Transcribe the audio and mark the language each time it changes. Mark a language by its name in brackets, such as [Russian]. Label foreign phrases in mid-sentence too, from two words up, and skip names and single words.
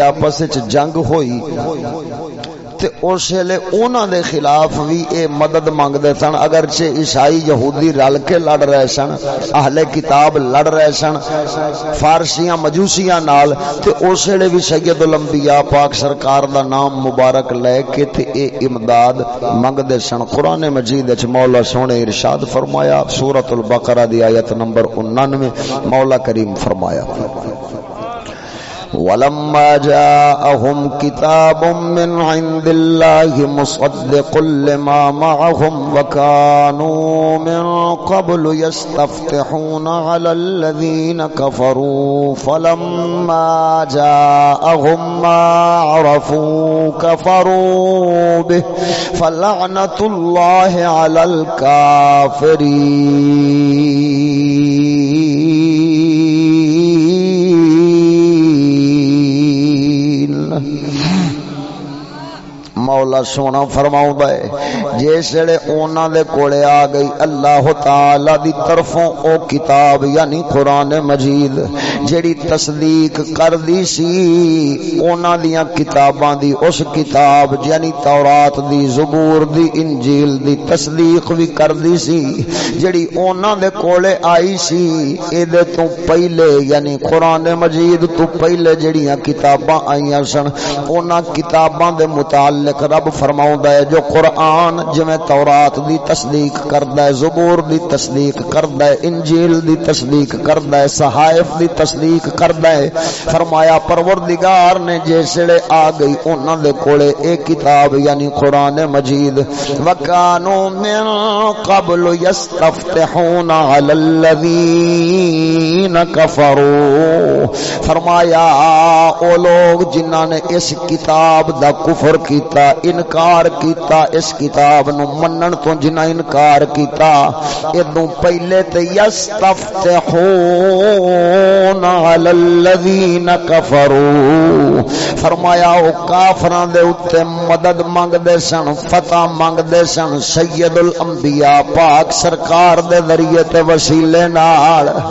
[Punjabi] آپس وچ جنگ ہوئی تے اس ویلے انہاں دے خلاف بھی اے مدد مانگدے سن اگرچہ عیسائی یہودی رل کے لڑ رہے سن اہل کتاب لڑ رہے سن فارسیاں مجوسیاں نال تے اس ویلے بھی سید الانبیاء پاک سرکار دا نام مبارک لے کے تے اے امداد منگدے سن قرآن مجید وچ مولا سونے ارشاد فرمایا سورۃ البقرہ دی آیت نمبر 99 مولا کریم فرمایا [Arabic] وَلَمَّا جَاءَهُمْ كِتَابٌ مِّنْ عِندِ اللَّهِ مُصَدِّقٌ لِّمَا مَعَهُمْ وَكَانُوا مِن قَبْلُ يَسْتَفْتِحُونَ عَلَى الَّذِينَ كَفَرُوا فَلَمَّا جَاءَهُم مَّا عَرَفُوا كَفَرُوا بِهِ فَلَعْنَةُ اللَّهِ عَلَى [Punjabi] الْكَافِرِينَ مولا سونا فرماؤں ہے جیسے انہاں دے کولے آ گئی اللہ تعالی دی طرفوں او کتاب یعنی قرآن مجید جڑی تصدیق کر دی سی انہاں دیاں کتاباں دی اس کتاب یعنی تورات دی زبور دی انجیل دی تصدیق بھی کر دی سی جڑی انہاں دے کولے آئی سی اے دے تو پہلے یعنی قرآن مجید تو پہلے جڑیاں کتاباں آئیاں سن انہاں کتاباں دے متعلق رب فرماؤندا ہے جو قرآن جویں تورات دی تصدیق کردا ہے زبور دی تصدیق کردا ہے انجیل دی تصدیق کردا ہے صحائف دی تصدیق کردا ہے فرمایا پروردگار نے جیسے آ گئی انہاں دے کولے اے کتاب یعنی قرآن مجید [Arabic] وَكَانُوا مِن قَبْلُ يَسْتَفْتِحُونَ عَلَى الَّذِينَ كَفَرُوا [Punjabi] فرمایا او لوگ جنہاں نے اس کتاب دا کفر کیتا انکار کیتا اس کتاب نو منن تو جنہ انکار کیتا ادوں پہلے تے [Arabic] یستفتحون علی الذین کفروا [Punjabi] فرمایا او کافراں دے اوتے مدد منگدے سن فتح منگدے سن سید الانبیاء پاک سرکار دے ذریعے تے وسیلے نال